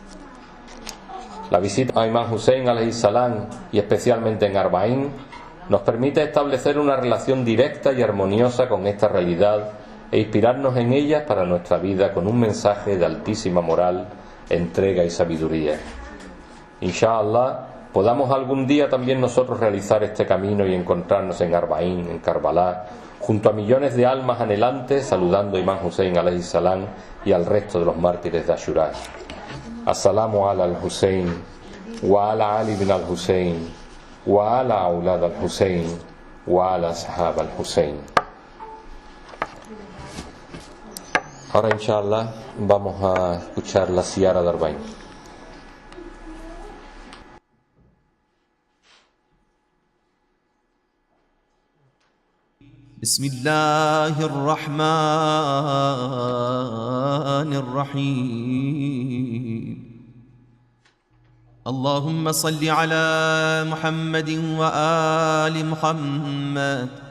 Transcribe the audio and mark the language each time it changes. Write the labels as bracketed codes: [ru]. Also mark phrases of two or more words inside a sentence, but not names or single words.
[es] La visita a Imam Hussein [ar] عليه السلام, [es] y especialmente en Arba'ín, nos permite establecer una relación directa y armoniosa con esta realidad e inspirarnos en ella para nuestra vida con un mensaje de altísima moral, entrega y sabiduría. Inshallah, podamos algún día también nosotros realizar este camino y encontrarnos en Arba'ín, en Karbala, junto a millones de almas anhelantes, saludando a Imam Hussein [ar] عليه السلام [es] y al resto de los mártires de Ashura. [ar] السلام على الحسين، وعلى علي بن الحسين، وعلى أولاد الحسين، وعلى أصحاب الحسين. [es] Ahora, inshallah, vamos a escuchar la Ziara de Arba'ín. [ar] بسم الله الرحمن الرحيم اللهم صل على محمد وآل محمد.